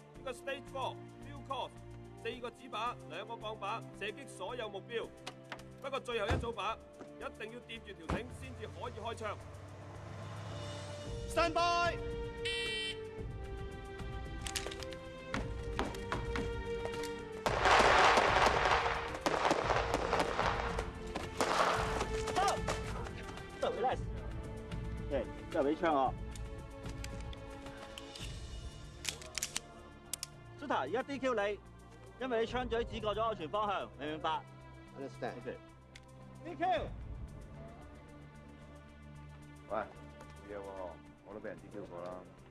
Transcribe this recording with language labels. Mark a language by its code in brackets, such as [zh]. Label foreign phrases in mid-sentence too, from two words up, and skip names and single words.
[yue] 嘅 Stage 4 Field Course， 4 個紙靶、2個鋼靶，射擊所有目標。不過最後一組靶一定要掂住條繩先至可以開槍。 [en] Stand by！ [yue] relax，嚟，之後俾槍我。Suter， 而家 DQ 你，因為你槍嘴指過咗安全方向，明唔明白？Understand。 DQ。喂，冇嘢喎，我都俾人 DQ 過啦。